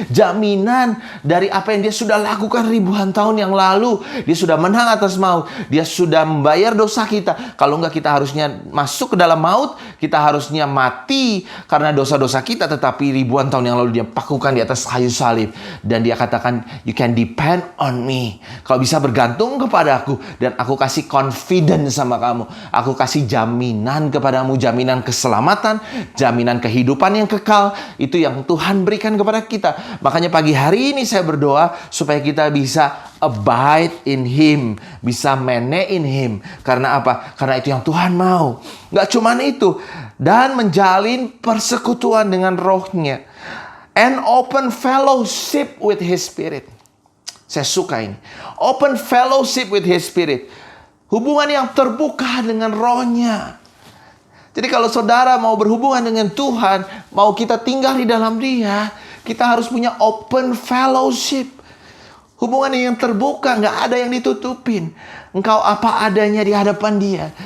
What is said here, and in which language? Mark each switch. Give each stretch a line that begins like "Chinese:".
Indonesian: Jaminan dari apa yang Dia sudah lakukan ribuan tahun yang lalu. Dia sudah menang atas maut. Dia sudah membayar dosa kita. Kalau nggak, kita harusnya masuk ke dalam maut. Kita harusnya mati karena dosa-dosa kita. Tetapi ribuan tahun yang lalu Dia pakukan di atas kayu salib. Dan Dia katakan,
English: you can depend on me.
Indonesian: Kau bisa bergantung kepada aku. Dan aku kasih confidence sama kamu. Aku kasih jaminan kepadamu. Jaminan keselamatan. Jaminan kehidupan yang kekal. Itu yang Tuhan berikan kepada kita. Makanya pagi hari ini saya berdoa supaya kita bisa
English: abide in Him.
Indonesian: Bisa mene in Him. Karena apa? Karena itu yang Tuhan mau. Gak cuman itu. Dan menjalin persekutuan dengan Roh-Nya.
English: And open fellowship with His Spirit.
Indonesian: Saya suka ini.
English: Open fellowship with His Spirit.
Indonesian: Hubungan yang terbuka dengan Roh-Nya. Jadi kalau saudara mau berhubungan dengan Tuhan, mau kita tinggal di dalam Dia, kita harus punya
English: open fellowship.
Indonesian: Hubungan yang terbuka, nggak ada yang ditutupin. Engkau apa adanya di hadapan Dia.